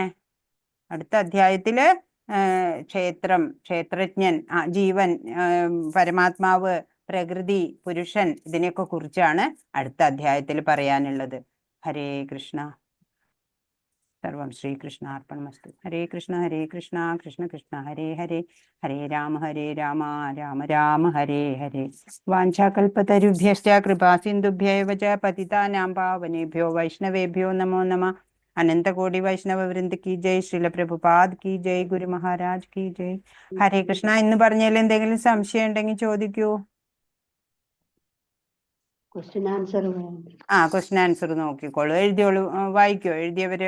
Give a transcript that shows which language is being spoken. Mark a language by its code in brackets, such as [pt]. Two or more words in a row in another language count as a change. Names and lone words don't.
[ml] അടുത്ത അധ്യായത്തില് ക്ഷേത്രം, ക്ഷേത്രജ്ഞൻ, ജീവൻ, പരമാത്മാവ്, പ്രകൃതി, പുരുഷൻ ഇതിനെയൊക്കെ കുറിച്ചാണ് അടുത്ത അധ്യായത്തിൽ പറയാനുള്ളത്. [sa] ഹരേ കൃഷ്ണ. സർവം ശ്രീകൃഷ്ണാർപ്പണമസ്തു. ഹരേ കൃഷ്ണ കൃഷ്ണ കൃഷ്ണ ഹരേ ഹരേ, ഹരേ രാമ രാമ രാമ ഹരേ ഹരേ. വാഞ്ചാകൽപതരുഭ്യശ്ച കൃപാസിന്ധുഭ്യൈവ ച പതിതാനാം പാവനേഭ്യോ വൈഷ്ണവേഭ്യോ നമോ നമഃ. [hi] अनंतकोटि वैष्णव वृंद की जय. श्रील प्रभुपाद की जय. गुरु महाराज की जय. हरे कृष्ण. [ml] ഇന്ന് പറഞ്ഞതിൽ എന്തെങ്കിലും സംശയം ഉണ്ടെങ്കിൽ ചോദിക്കൂ. [en] question answer question answer [ml] നോക്കിക്കോളൂ. എഴുതിയോളൂ. വായിക്കോ എഴുതിയവര്?